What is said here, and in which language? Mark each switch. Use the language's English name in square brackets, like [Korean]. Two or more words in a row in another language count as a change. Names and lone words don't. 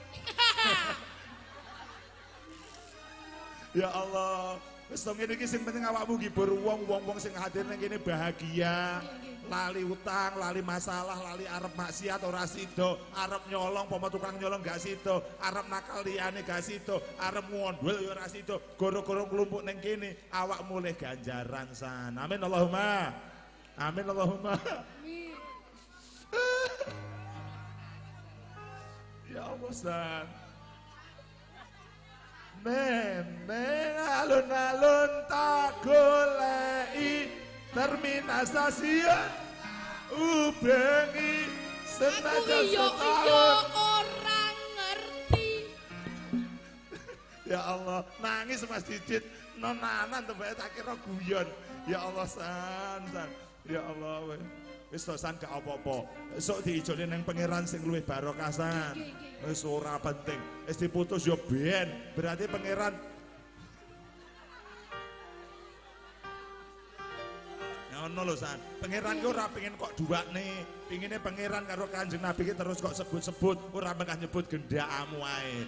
[Javanese] Ya Allah, wis to ngene iki sing penting awakmu ngibur wong-wong sing hadir nang kene bahagia. Lali utang, lali masalah, lali arep maksiat ora sida, arep nyolong pomo tukang nyolong gak sida, arep nakal liyane gak sida, arep ngondol ya ora sida, goro-goro klumpuk ning kene awak mulih ganjaran san. [Arabic] Amin Allahumma. Amin Allahumma. Amin. [Javanese] Ya Allah san. Neneng alun-alun tak goleki terminal stasiun ubengi senajan setahun. Orang ngerti. Ya Allah, nangis Mas Didit, nonanan tebake tak kira guyon. Ya Allah san. Ya Allah wis to san gak apa-apa. Esuk diijoli ning pangeran sing luwih barokah san. Wis ora penting. Wis diputus yo ben. Berarti pangeran ngono lho san. Pangeran ki ora pengen kok duwakne. Pingine pangeran karo Kanjeng Nabi ki terus kok sebut-sebut, ora mengkah nyebut gendakmu ae.